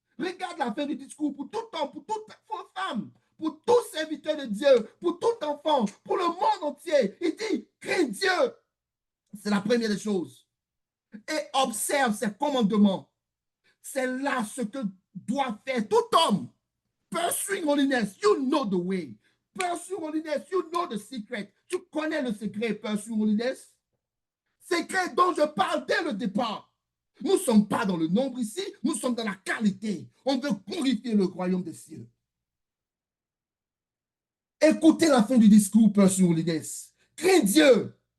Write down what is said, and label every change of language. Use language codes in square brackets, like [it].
[fr] Regarde la fin du discours pour tout homme, pour toute femme, pour tout serviteur de Dieu, pour tout enfant, pour le monde entier. Il dit, crains Dieu. C'est la première des choses. et observe ses commandements. C'est là ce que doit faire tout homme. [en] Pursue holiness, you know the way. Pursue holiness, you know the secret. [fr] Tu connais le secret, [en] pursue holiness. [fr] Secret dont je parle dès le départ. Nous ne sommes pas dans le nombre ici, nous sommes dans la qualité. On veut glorifier le royaume des cieux. Écoutez la fin du discours, [en] pursue holiness. [fr] Crains Dieu.